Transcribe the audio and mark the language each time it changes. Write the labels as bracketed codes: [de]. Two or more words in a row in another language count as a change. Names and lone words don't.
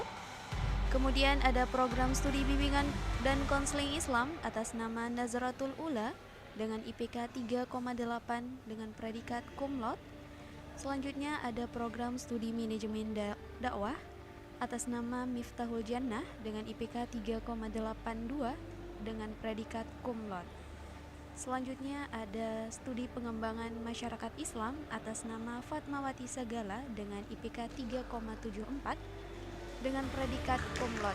[id] Kemudian ada program studi bimbingan dan konseling Islam atas nama Nazratul Ula dengan IPK 3,8 dengan predikat [la] cum laude. [id] Selanjutnya ada program studi manajemen dakwah atas nama Miftahul Jannah dengan IPK 3,82 dengan predikat [la] cum laude. [id] Selanjutnya ada studi pengembangan masyarakat Islam atas nama Fatmawati Sagala dengan IPK 3,74 dengan predikat [la] cum laude.